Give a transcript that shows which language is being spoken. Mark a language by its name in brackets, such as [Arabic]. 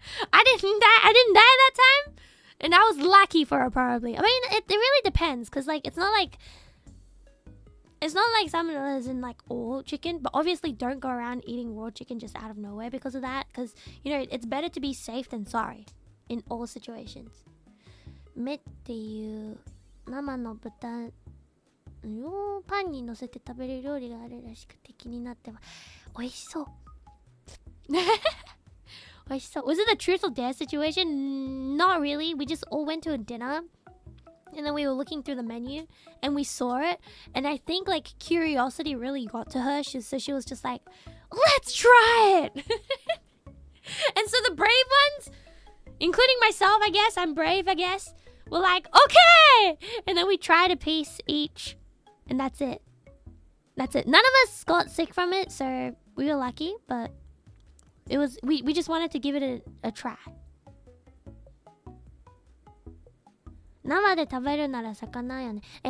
[English] I didn't die that time, and I was lucky for it probably. I mean, it really depends, cause like it's not like salmonella is in like all chicken, but obviously don't go around eating raw chicken just out of nowhere because of that. Cause you know it's better to be safe than sorry in all situations. [Japanese] 目っていう生の豚をパンに乗せて食べる料理があるらしくて気になってます。美味しそう。美味しそう。 [English] Was it a truth or dare situation? Not really. We just all went to a dinner. And then we were looking through the menu and we saw it. And I think like curiosity really got to her. So she was just like, let's try it. And so the brave ones, including myself, I guess, I'm brave, I guess, we're like, okay. And then we tried a piece each. And that's it. That's it. None of us got sick from it. So we were lucky. But it was, we just wanted to give it a try. [Japanese] 生で食べるなら魚よね。